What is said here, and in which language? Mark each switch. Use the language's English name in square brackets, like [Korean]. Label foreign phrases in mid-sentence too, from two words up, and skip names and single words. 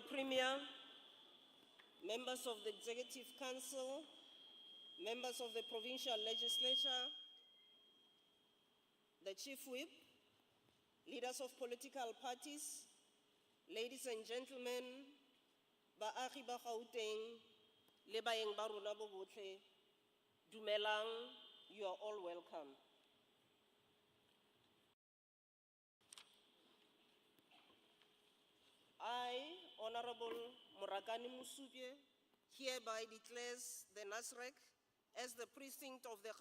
[English] Premier, members of the Executive Council, members of the Provincial Legislature, the Chief Whip, leaders of political parties, ladies and gentlemen, [Tswana] baagi ba Gauteng, le baeng ba rona bo botlhe, dumelang, [English] you are all welcome. I, Honorable Murakani Musubye, hereby declares the Nasrec as the precinct of the